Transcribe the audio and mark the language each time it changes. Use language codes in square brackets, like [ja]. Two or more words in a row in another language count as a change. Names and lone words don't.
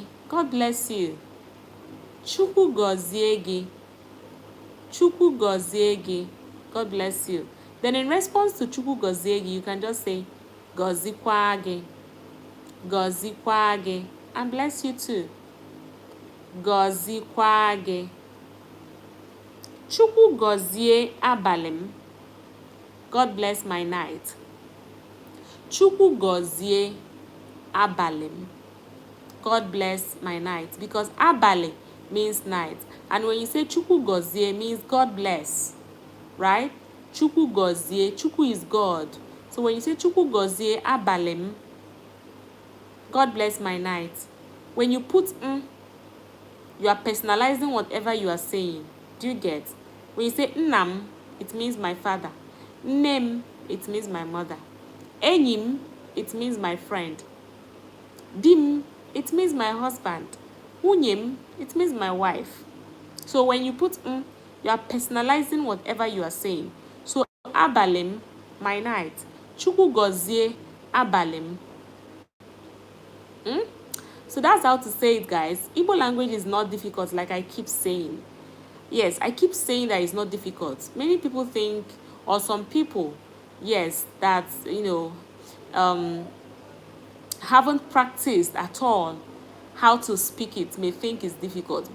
[en] God bless you. [ig] Chukwu gọzie gị. Chukwu gọzie gị. [en] God bless you. Then in response to [ig] Chukwu gọzie gị, [en] you can just say [ig] gọzikwa gị. Gọzikwa gị. [en] And bless you too. [ig] Gọzikwa gị. Chukwu gọzie abalị m. [en] God bless my night. [ig] Chukwu gọzie abalị m. [en] God bless my night. Because abalị means night. And when you say [ig] Chukwu gọzie [en] means God bless. Right? [ig] Chukwu gọzie. [en] Chukwu is God. So when you say [ig] Chukwu gọzie abalị m, [en] God bless my night. When you put you are personalizing whatever you are saying. Do you get? When you say nnam, it means my father. Nnem, it means my mother. Enyim, it means my friend. Dim, it means my husband. Unyem, it means my wife. So when you put you are personalizing whatever you are saying. So abalem, my night. [ig] Chukwu gọzie abalem. [en] So that's how to say it, guys. Igbo language is not difficult, like I keep saying. Yes, I keep saying that it's not difficult. Many people think, or some people, yes, that, haven't practiced at all how to speak it may think it's difficult.